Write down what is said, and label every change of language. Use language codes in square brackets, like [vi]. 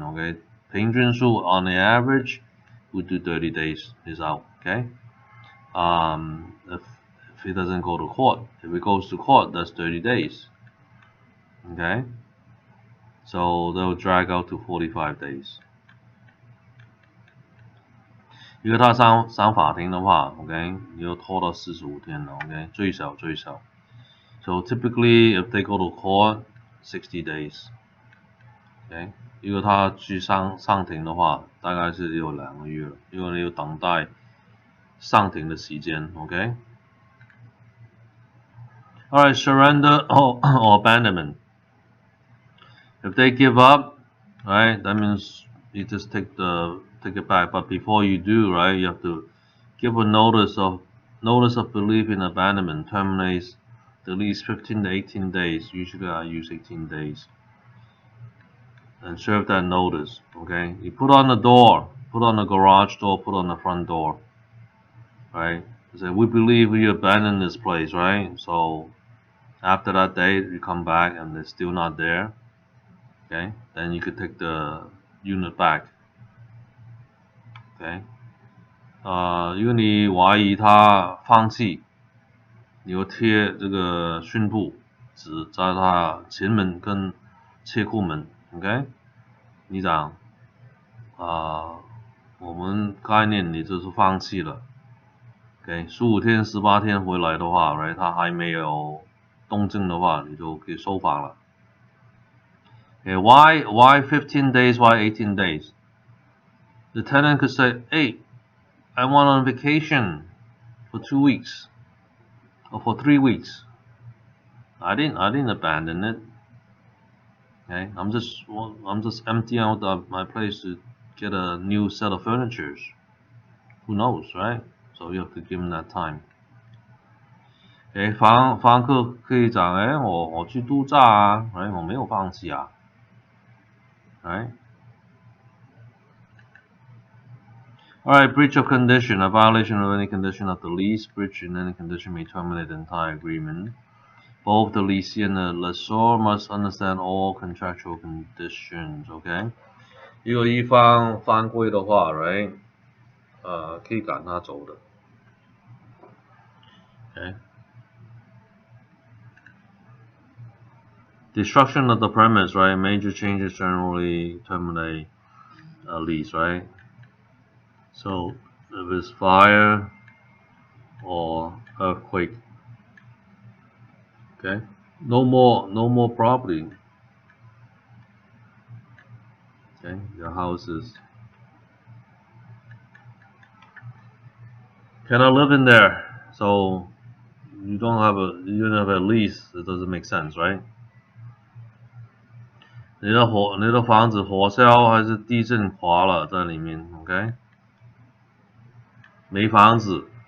[en] Okay, [zh] 平均数 [en] on the average, we do 30 days is out. Okay, if it doesn't go to court, if it goes to court, that's 30 days. Okay, so they'll drag out to 45 days. [zh] 因为他上法庭的话 ，OK， 你要拖到45天了 ，OK， 最少。 [en] So typically, if they go to court, 60 days. [zh] OK， 如果他去上庭的话，大概是有2个月了，因为你要等待上庭的时间 ，OK。 [en] Alright, surrender or abandonment. If they give up, right, that means you just take it back. But before you do, right, you have to give a notice of belief in abandonment. Terminates at least 15 to 18 days. Usually I use 18 days. And serve that notice. Okay, you put on the door, put on the garage door, put on the front door. Right. You say we believe we abandoned this place, right? So after that date, you come back and they're still not there. Okay, then you could take the unit back. [zh] Okay， 如果你怀疑他放弃，你要贴这个讯布纸在他前门跟车库门 ，OK？你讲我们概念你就是放弃了 ，OK？ 15天、18天回来的话 ，right？ 他还没有动静的话，你就可以收房了。 [en] Okay, why 15 days? Why 18 days? The tenant could say, "Hey, I went on vacation for 2 weeks or for 3 weeks. I didn't abandon it. Okay, I'm just emptying out my place to get a new set of furniture. Who knows, right? So you have to give them that time." [zh] Okay, 房客可以讲，我去度假啊，我没有放弃啊，right? [en] Alright, breach of condition. A violation of any condition of the lease. Breach in any condition may terminate the entire agreement. Both the lessee and the lessor must understand all contractual conditions. [zh] OK， 如果一方犯规的话 ，right， 可以赶他走的。 [en] OK， destruction of the premise, right? Major changes generally terminate a lease, right? So if it's fire or earthquake, okay, no more property. Okay, your houses cannot live in there. So you don't have a lease. It doesn't make sense, right? [zh] 你的房子火烧还是地震垮了在里面 ，OK？ 没房子